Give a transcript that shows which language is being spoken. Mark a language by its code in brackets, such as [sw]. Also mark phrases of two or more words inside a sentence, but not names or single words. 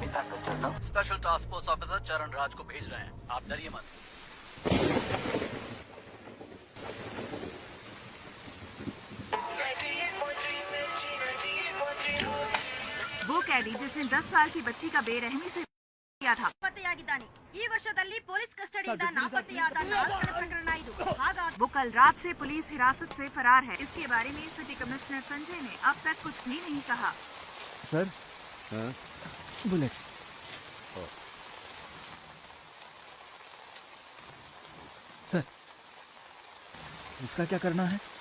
[en] special task force officer [hi] चरण राज को भेज रहे हैं, आप डरिए मत। वो कैदी जिसने 10 साल की बच्ची का बेरहमी से किया था [kn] ನಾಪತ್ತೆಯಾಗಿದ್ದಾನೆ। ಈ ವರ್ಷದಲ್ಲಿ ಪೊಲೀಸ್ ಕಸ್ಟಡಿಯಿಂದ ನಾಪತ್ತೆಯಾದ 4 ಪ್ರಕರಣ ಇದು। [hi] वो कल रात से पुलिस हिरासत से फरार है। इसके बारे में [en] city commissioner [hi] संजय ने अब तक कुछ भी नहीं कहा। [en] sir bullets. [hi] सर इसका क्या करना है?